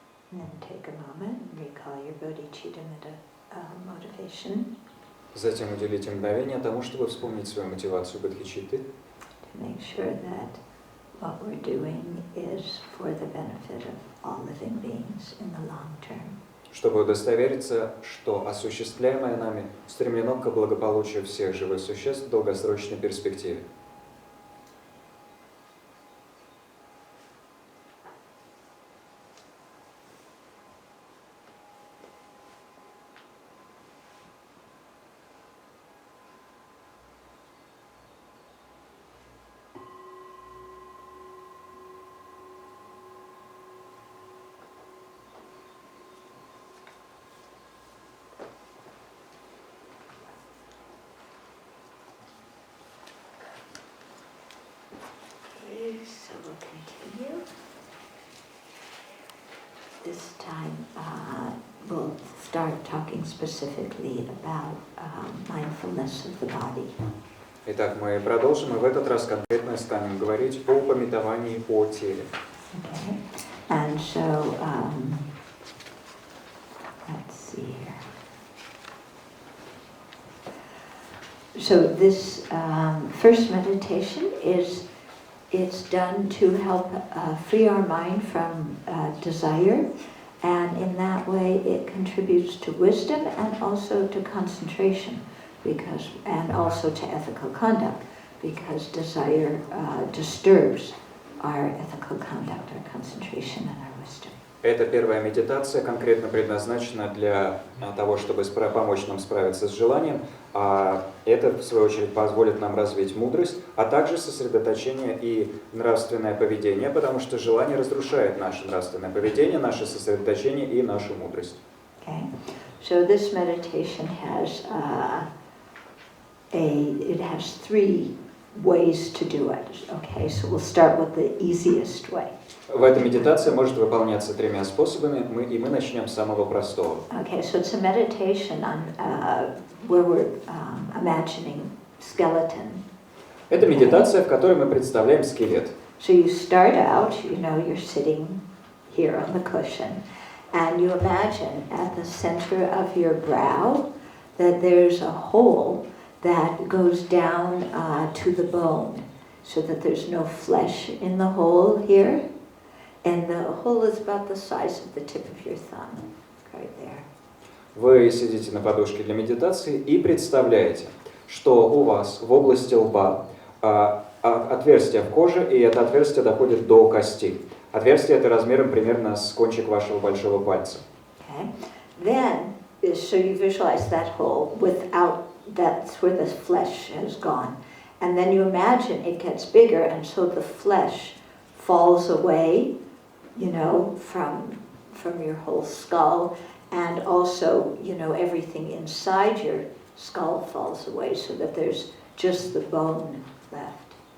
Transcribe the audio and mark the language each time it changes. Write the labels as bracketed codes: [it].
[en] And take a moment and recall your bodhicitta motivation. [ru] Затем уделите мгновение тому, чтобы вспомнить свою мотивацию бодхичитты. [en] To make sure that what we're doing is for the benefit of all living beings in the long term. [ru] Чтобы удостовериться, что осуществляемое нами стремлено к благополучию всех живых существ в долгосрочной перспективе. [en] So we'll continue. This time we'll start talking specifically about mindfulness of the body. [ru] Итак, мы продолжим, и в этот раз конкретно станем говорить о памятовании о теле. [en] Okay. And so, let's see here. So this first meditation it's done to help free our mind from desire, and in that way it contributes to wisdom and also to concentration, and also to ethical conduct, because desire disturbs our ethical conduct, our concentration, and our wisdom. [ru] Эта первая медитация конкретно предназначена для того, чтобы помочь нам справиться с желанием, а это, в свою очередь, позволит нам развить мудрость, а также сосредоточение и нравственное поведение, потому что желание разрушает наше нравственное поведение, наше сосредоточение и нашу мудрость. [en] Okay. So this meditation has it has 3 ways to do it. Okay, so we'll start with the easiest way. [ru] В этой медитации может выполняться 3 способами, и мы начнем с самого простого. [en] Okay, so it's a meditation on where we're imagining skeleton. [ru] Это медитация, в которой мы представляем скелет. [en] So you start out, you're sitting here on the cushion, and you imagine at the center of your brow that there's a hole that goes down to the bone, so that there's no flesh in the hole here. And the hole is about the size of the tip of your thumb, right there. [ru] Вы сидите на подушке для медитации и представляете, что у вас в области лба отверстие в коже, и это отверстие доходит до кости. Отверстие это размером примерно с кончик вашего большого пальца. [en] Okay. Then, so you visualize that hole that's where the flesh has gone. And then you imagine it gets bigger, and so the flesh falls away, from your whole skull, and also, everything inside your skull falls away, so that there's just the bone left.